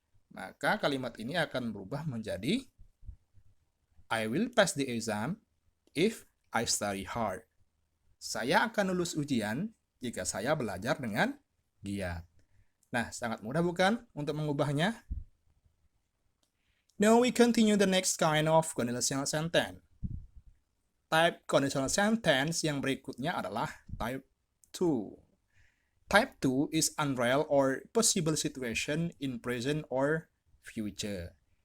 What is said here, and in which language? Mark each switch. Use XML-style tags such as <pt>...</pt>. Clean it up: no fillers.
<id>Maka kalimat ini akan berubah menjadi</id> <en>I will pass the exam if I study hard.</en> <id>Saya akan lulus ujian jika saya belajar dengan giat. Nah, sangat mudah bukan untuk mengubahnya?</id> <en>Now we continue the next kind of conditional sentence.</en> <id>Type conditional sentence yang berikutnya adalah type 2.</id> <en>Type 2 is unreal or possible situation in present or future.</en>